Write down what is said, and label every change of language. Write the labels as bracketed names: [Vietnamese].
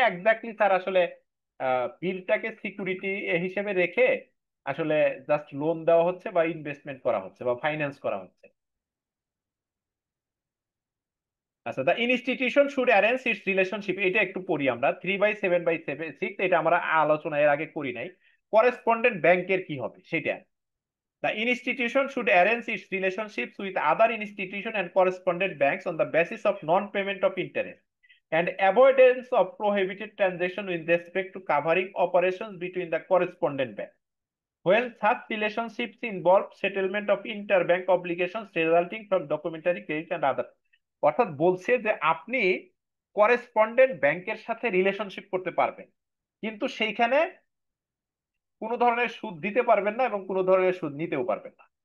[Bangla] Exactly sir আসলে বিলটাকে security হিসেবে রেখে আসলে জাস্ট লোন দেওয়া হচ্ছে বা ইনভেস্টমেন্ট করা হচ্ছে বা ফাইন্যান্স করা হচ্ছে। আচ্ছা, [English] the institution should arrange its relationship, [Bangla] এটা একটু পড়ি আমরা 3/7/6, এটা আমরা আলোচনা এর আগে করি নাই। করেসপন্ডেন্ট ব্যাংকের কি হবে সেটা। [English] The institution should arrange its relationships with other institutions and correspondent banks on the basis of non-payment of interest and avoidance of prohibited transaction with respect to covering operations between the correspondent bank. When such relationships involve settlement of interbank obligations resulting from documentary credit and other, [Bangla] অর্থাৎ বলছে যে আপনি correspondent ব্যাংকের সাথে relationship করতে পারবেন, কিন্তু সেইখানে কোনো ধরনের সুদ দিতে পারবেন না এবং কোনো ধরনের সুদ নিতেও পারবেন না।